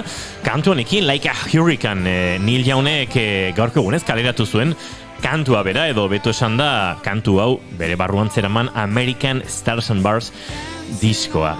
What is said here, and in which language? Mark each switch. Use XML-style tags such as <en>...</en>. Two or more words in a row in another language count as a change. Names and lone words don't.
<eu>Kantu honekin, Like a Hurricane, Neil Youngek gaurko egunez kaleratu zuen kantua bera, edo beto esan da kantu hau bere barruan zeraman American Stars and Bars diskoa.</eu>